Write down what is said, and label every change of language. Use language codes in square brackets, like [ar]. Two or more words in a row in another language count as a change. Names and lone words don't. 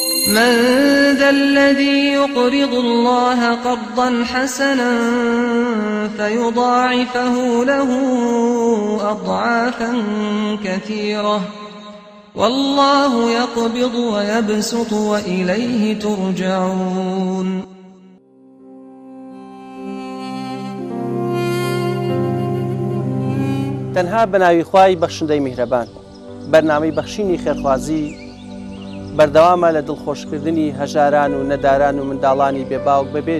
[ar] من ذا الذي يقرض الله قرضا حسنا فيضاعفه له أضعافا كثيرة والله يقبض ويبسط وإليه ترجعون. [ckb] تەنها بەناوی خوای بەخشندەی میهرەبان بەرنامەی بەخشینی خێرخوازی بەردەوامە لە دڵخۆشکردنی هەژاران و نەداران و منداڵانی بێباوک بەبێ